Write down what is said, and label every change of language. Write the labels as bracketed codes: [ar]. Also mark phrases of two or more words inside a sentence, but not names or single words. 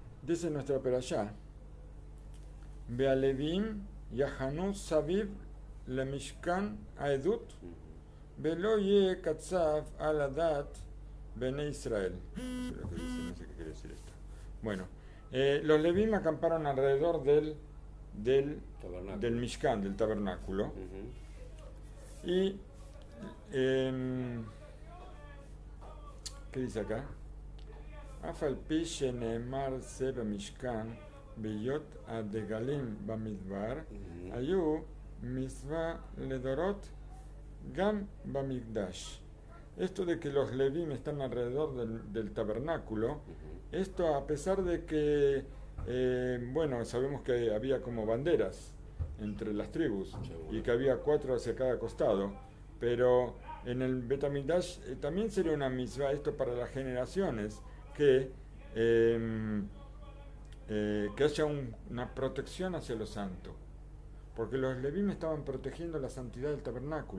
[es] dice nuestra perashá, [he] בלויים יחנו סביב למשכן העדות ולא יהיה קצף על עדת בני ישראל. [es] No sé lo que dice, no sé qué quiere decir esto. Bueno, los Levim acamparon alrededor del Mishkan, del tabernáculo. Y ¿qué dice acá? [he] אף על פי שנאמר זה במשכן בהיות הדגלים במדבר היו מצוה לדורות גם במקדש. [es] Esto de que los levim están alrededor del tabernáculo, esto a pesar de que, bueno, sabemos que había como banderas entre las tribus y que había 4 hacia cada costado, pero en el Betamigdash también sería una mitzvah esto para las generaciones, que haya una protección hacia lo santo, porque los levim estaban protegiendo la santidad del tabernáculo.